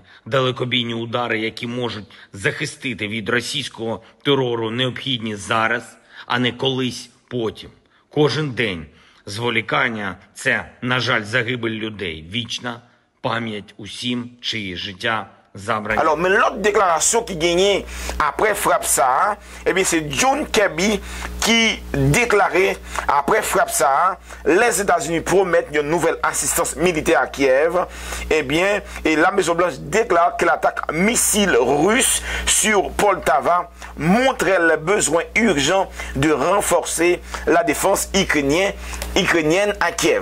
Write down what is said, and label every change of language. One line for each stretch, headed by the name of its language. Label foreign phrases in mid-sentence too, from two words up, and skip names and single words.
Ukrainian: Далекобійні удари, які можуть захистити від російського терору, необхідні зараз, а не колись потім. Кожен день зволікання – це, на жаль, загибель людей. Вічна пам'ять усім, чиї життя забрані.
French: Alors, mais l'autre déclaration qui gagnait après frappe ça, eh bien, c'est John Kirby qui déclarait après frappe ça, les États-Unis promettent une nouvelle assistance militaire à Kiev. Eh bien, et la Maison-Blanche déclare que l'attaque missile russe sur Poltava montrait le besoin urgent de renforcer la défense ukrainienne à Kiev.